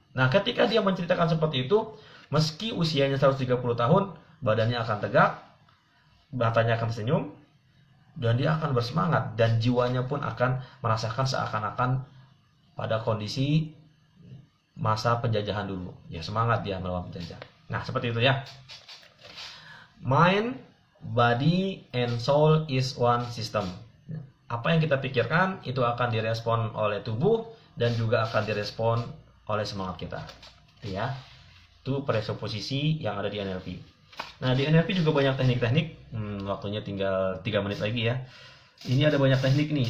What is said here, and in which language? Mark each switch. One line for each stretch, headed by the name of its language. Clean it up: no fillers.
Indonesian: Nah, ketika dia menceritakan seperti itu, meski usianya 130 tahun, badannya akan tegak, matanya akan senyum, dan dia akan bersemangat, dan jiwanya pun akan merasakan seakan-akan pada kondisi masa penjajahan dulu. Ya, semangat dia melawan penjajah. Nah, seperti itu ya.
English: Mind, body, and soul is one system.
Indonesian: Apa yang kita pikirkan itu akan direspon oleh tubuh dan juga akan direspon oleh semangat kita. Ya. Itu presupposisi yang ada di NLP. Nah, di NLP juga banyak teknik-teknik. Waktunya tinggal 3 menit lagi ya. Ini ada banyak teknik nih.